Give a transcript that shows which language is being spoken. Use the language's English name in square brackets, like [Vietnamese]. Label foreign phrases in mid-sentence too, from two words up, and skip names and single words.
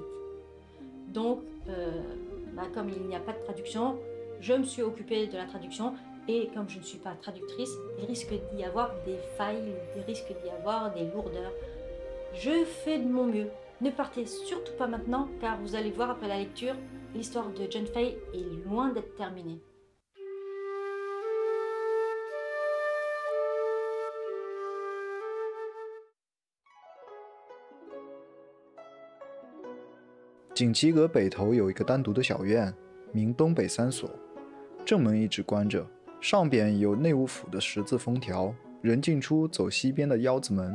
[French] Donc, comme il n'y a pas de traduction, je me suis occupée de la traduction et comme je ne suis pas traductrice, il risque d'y avoir des failles, il risque d'y avoir des lourdeurs. Je fais de mon mieux. Ne partez surtout pas maintenant car vous allez voir après la lecture, l'histoire de Junfei est loin d'être terminée. [Chinese] 锦旗阁北头有一个单独的小院，名东北三所，正门一直关着，上边有内务府的十字封条，人进出走西边的腰子门。